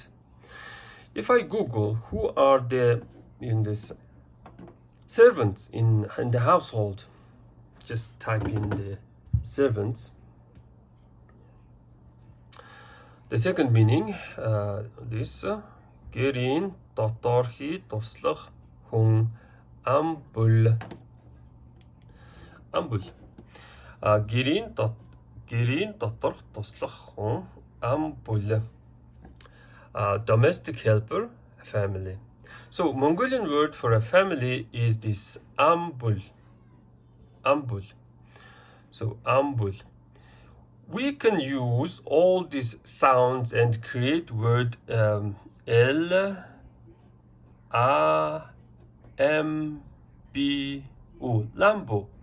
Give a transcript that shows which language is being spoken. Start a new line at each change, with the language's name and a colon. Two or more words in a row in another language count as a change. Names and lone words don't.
English: If I Google who are the servants in the household, just type in the servants. The second meaning, this
Mongolian: гэрийн доторхий туслах хүн амбул. Гэрийн доторх туслах хүн амбул.
English: Domestic helper, family. So Mongolian word for a family is this ambul. So ambul. we can use all these sounds and create word L, A, M, B, O, Lambo.